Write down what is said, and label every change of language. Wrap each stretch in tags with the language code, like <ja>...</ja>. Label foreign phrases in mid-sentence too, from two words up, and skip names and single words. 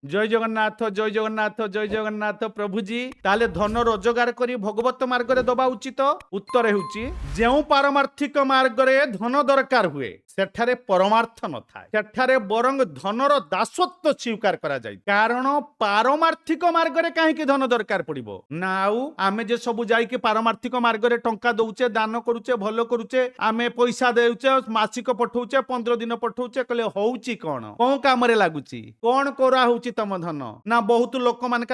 <or>ଜୟ ଜଗନ୍ନାଥ ଜୟ ଜଗନ୍ନାଥ ଜୟ ଜଗନ୍ନାଥ ପ୍ରଭୁଜି ତାହେଲେ ଧନ ରୋଜଗାର କରି ଭଗବତ ମାର୍ଗରେ ଦବା ଉଚିତ ଉତ୍ତର ହେଉଛି ଯେଉଁ ପାରମାର୍ଥିକ ମାର୍ଗରେ ଧନ ଦରକାର ହୁଏ ସେଠାରେ ପରମାର୍ଥ ନଥାଏ ସେଠାରେ ବରଂ ଧନର ଦାସତ୍ୱ ସ୍ୱୀକାର କରାଯାଏ କାରଣ ପାରମାର୍ଥିକ ମାର୍ଗରେ କାହିଁକି ଧନ ଦରକାର ପଡିବ ନା ଆଉ ଆମେ ଯେ ସବୁ ଯାଇକି ପାରମାର୍ଥିକ ମାର୍ଗରେ ଟଙ୍କା ଦଉଛେ ଦାନ କରୁଛେ ଭଲ କରୁଛେ ଆମେ ପଇସା ଦେଉଛେ ମାସିକ ପଠଉଛେ 15 ଦିନ ପଠଉଛେ କହିଲେ ହଉଛି କଣ କୋଉ କାମରେ ଲାଗୁଛି କଣ କରା ହଉଛି ତମ ଧନ ନା ବହୁତ ଲୋକମାନଙ୍କ</or>